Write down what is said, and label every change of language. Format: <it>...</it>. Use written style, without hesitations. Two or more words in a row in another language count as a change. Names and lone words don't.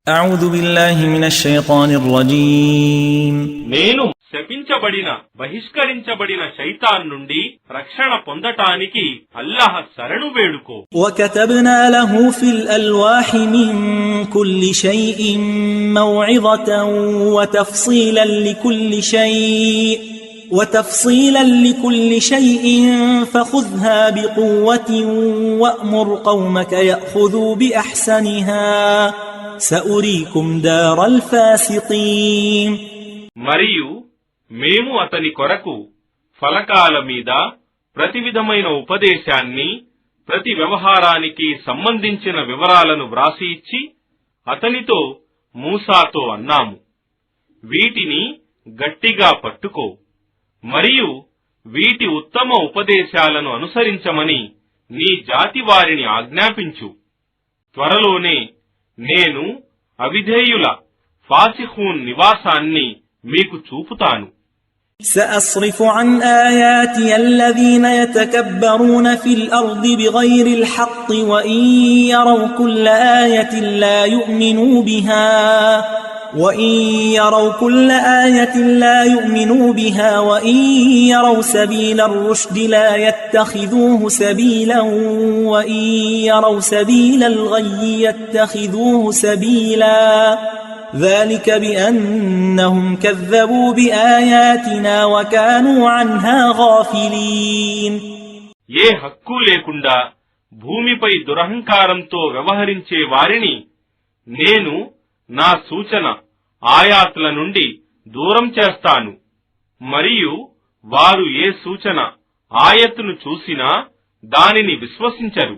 <ar>أعوذ بالله من الشيطان الرجيم</ar> <te>నేను శపించబడిన బహిష్కరించబడిన శైతాన్ నుండి రక్షణ పొందటానికి అల్లాహ్ శరణు వేడుకో.</te> <ar>وكتبنا له في الألواح من كل شيء موعظة وتفصيلا لكل شيء فخذها بقوة وأمر قومك يأخذوا بأحسنها سأريكم دار الفاسقين.</ar> <te>మరియు మేము అతని కొరకు ఫలకాల మీద ప్రతి విధమైన ఉపదేశాన్ని, ప్రతి వ్యవహారానికి సంబంధించిన వివరాలను వ్రాసి ఇచ్చి అతనితో మూసాతో అన్నాము, వీటిని గట్టిగా పట్టుకో మరియు వీటి ఉత్తమ ఉపదేశాలను అనుసరించమని నీ జాతి వారిని ఆజ్ఞాపించు. త్వరలోనే నేను అవిధేయుల ఫాసిఖూన్ నివాసాన్ని మీకు చూపుతాను.</te> <ar>سأصرف عن آياتي الذين يتكبرون في الأرض بغير الحق وإن يروا كل آية لا يؤمنوا بها وإن يروا سبيل الرشد لا يتخذوه سبيلا وإن يروا سبيل الغي يتخذوه سبيلا ذلك بأنهم كذبوا بآياتنا وكانوا عنها غافلين.</ar> <te>ఏ హక్కు లేకుండా భూమిపై దురహంకారంతో వ్యవహరించే వారిని నేను నా సూచన ఆయాత్ల నుండి దూరం చేస్తాను. మరియు వారు ఏ సూచన ఆయత్తును చూసినా దానిని విశ్వసించరు.</te>